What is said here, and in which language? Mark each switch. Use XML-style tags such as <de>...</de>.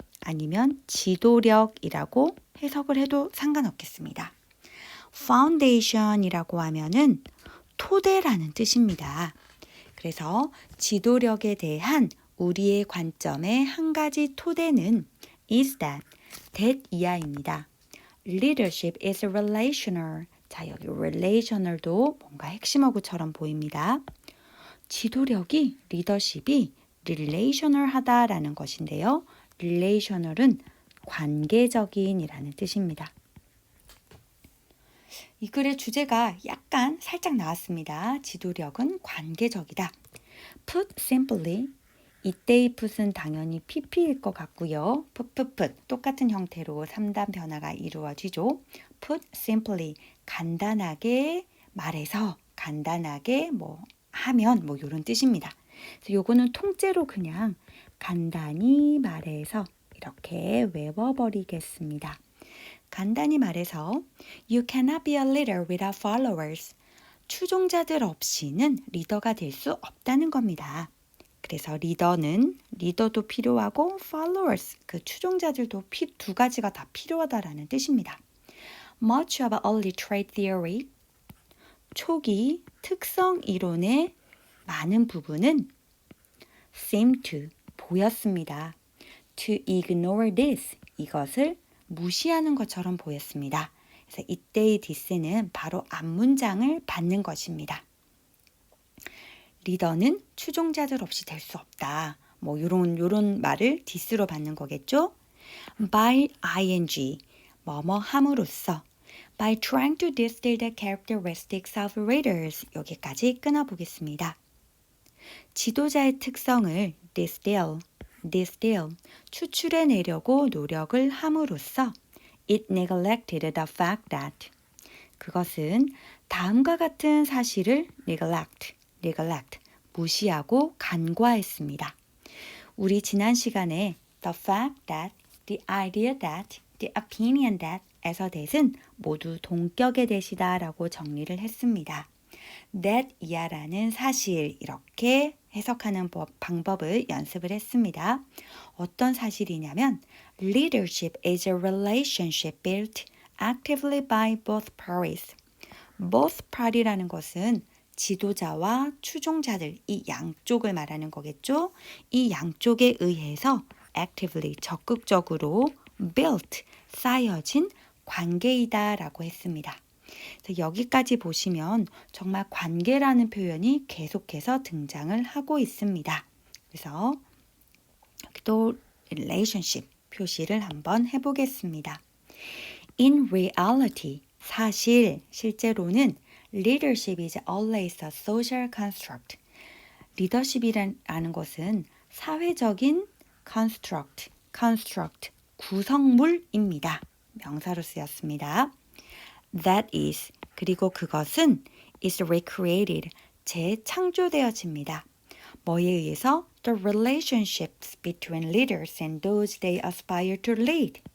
<ko>아니면 지도력이라고 해석을 해도 상관없겠습니다. foundation이라고 하면은 토대라는 뜻입니다. 그래서 지도력에 대한 우리의 관점의 한 가지 토대는 is that 이하입니다.</ko> <en>Leadership is relational.</en> <ko>자, 여기 relational도 뭔가 핵심어구처럼 보입니다. 지도력이, 리더십이 relational하다라는 것인데요. relational은 관계적인이라는 뜻입니다. 이 글의 주제가 약간 살짝 나왔습니다. 지도력은 관계적이다.</ko> <en>Put simply,</en> <ko>이때의 put은 당연히 pp일 것 같고요. put 똑같은 형태로 3단 변화가 이루어지죠.</ko> <en>Put simply,</en> <ko>간단하게 말해서, 간단하게 하면 이런 뜻입니다. 그래서 요거는 통째로 그냥 간단히 말해서 이렇게 외워버리겠습니다. 간단히 말해서</ko> <en>You cannot be a leader without followers.</en> <ko>추종자들 없이는 리더가 될 수 없다는 겁니다. 그래서 리더도 필요하고 followers, 그 추종자들도 두 가지가 다 필요하다라는 뜻입니다.</ko> <en>Much of early trait theory,</en> <ko>초기 특성 이론의 많은 부분은</ko> <en>seem to,</en> <ko>보였습니다.</ko> <en>To ignore this,</en> <ko>이것을 무시하는 것처럼 보였습니다. 그래서 이때의 this는 바로 앞문장을 받는 것입니다. 리더는 추종자들 없이 될 수 없다. 요런 말을 this로 받는 거겠죠?</ko> <en>By ing,</en> <ko>뭐뭐 함으로써.</ko> <en>By trying to distill the characteristics of leaders.</en> <ko>여기까지 끊어보겠습니다. 지도자의 특성을</ko> <en>distill,</en> <ko>추출해내려고 노력을 함으로써</ko> <en>it neglected the fact that.</en> <ko>그것은 다음과 같은 사실을 neglect, 무시하고 간과했습니다. 우리 지난 시간에</ko> <en>the fact that, the idea that, the opinion that</en> <ko>에서 that은 모두 동격의 that이다 라고 정리를 했습니다. that 이하라는 사실, 이렇게 해석하는 방법을 연습을 했습니다. 어떤 사실이냐면</ko> <en>leadership is a relationship built actively by both parties.</en> <ko>both party라는 것은 지도자와 추종자들, 이 양쪽을 말하는 거겠죠. 이 양쪽에 의해서 actively, 적극적으로 built, 쌓여진 관계이다 라고 했습니다. 그래서 여기까지 보시면 정말 관계라는 표현이 계속해서 등장을 하고 있습니다. 그래서 또 relationship 표시를 한번 해보겠습니다.</ko> <en>In reality,</en> <ko>실제로는</ko> <en>Leadership is always a social construct.</en> <ko>리더십이라는 것은 사회적인 construct, 구성물입니다. 명사로 쓰였습니다.</ko> <en>That is,</en> <ko>그리고 그것은</ko> <en>is recreated,</en> <ko>재창조되어집니다. 뭐에 의해서?</ko> <en>The relationships between leaders and those they aspire to lead.</en>